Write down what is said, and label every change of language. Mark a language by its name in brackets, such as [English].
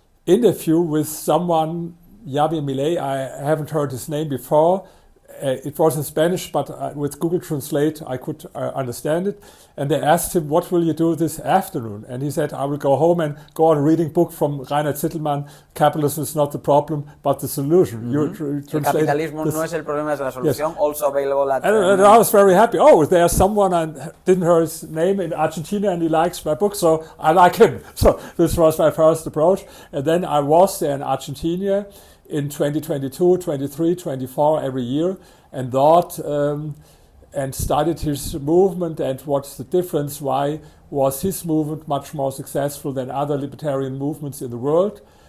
[English] interview with someone, Javier Milei. I haven't heard his name before. It was in Spanish, but with Google Translate I could understand it. And they asked him, what will you do this afternoon? And he said, I will go home and go on reading book from Reinhard Zittelmann, Capitalism is not the problem, but the solution. [Spanish] El capitalismo no es el problema, es la solución. Yes. [English] Also available at... And I was very happy. Oh, there's someone, I didn't hear his name, in Argentina, and he likes my book, so I like him. So this was my first approach. And then I was there in Argentina in 2022, 23, 24 every year, and thought and studied his movement and what's the difference, why was his movement much more successful than other libertarian movements in the world.